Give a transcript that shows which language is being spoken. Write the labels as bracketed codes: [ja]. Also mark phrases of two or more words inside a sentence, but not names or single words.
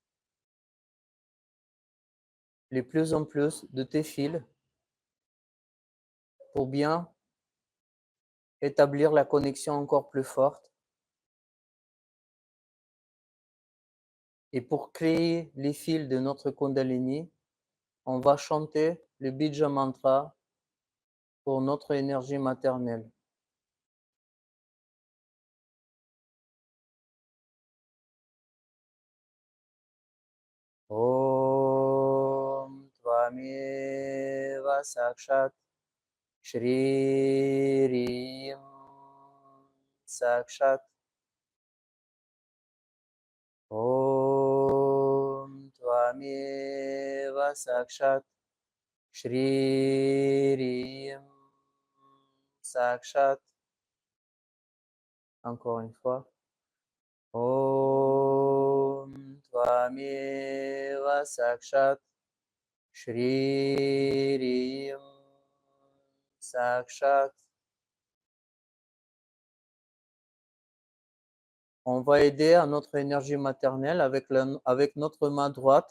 [fr] de plus en plus de tes fils pour bien établir la connexion encore plus forte et pour créer les fils de notre Kundalini, on va chanter le [sa] बीज मन्त्र [fr] pour notre énergie maternelle. [sa] ॐ त्वमेव साक्षात् श्री ह्रीं साक्षात् ॐ त्वमेव साक्षात् श्री ह्रीं साक्षात्. [fr] Encore une fois. [sa] ॐ त्वमेव साक्षात् श्री ह्रीं साक्षात्. [fr] On va aider à notre énergie maternelle avec notre main droite.